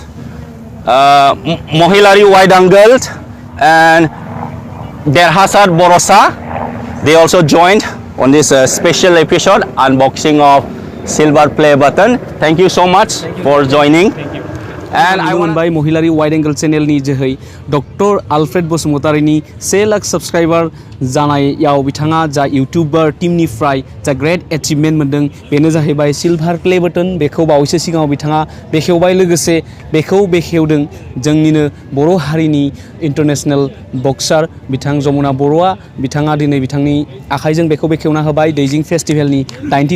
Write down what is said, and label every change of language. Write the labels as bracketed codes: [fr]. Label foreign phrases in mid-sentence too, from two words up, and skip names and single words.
[en] Mohilari Wide Angle and Derhasar Borosa they also joined on this special episode unboxing of silver play button. Thank you so much for joining. And I [brx] मोनबाय महिलारी वाइड एंगल चेनेलनि जोहै डक्टर आलफ्रेड बसुमतारीनि 1 लाख साबस्क्राइबार जानायाव बिथाङा जा इउट्यूबार टीमनिफ्राय जा [en] great achievement [brx] मोनदों बेनो जाहैबाय [en] silver play button [brx] बेखौ बावैसो सिगाङाव बिथाङा बेखेवबाय लोगोसे बेखौ बेखेवदों जोंनिनो बर' हारिनि [en] international boxer [brx] बिथां जमुना बर'आ बिथाङा दिनै बिथांनि आखाइजों बेखौ बेखेवना होबाय दैजिं फेस्टिभेलनि 90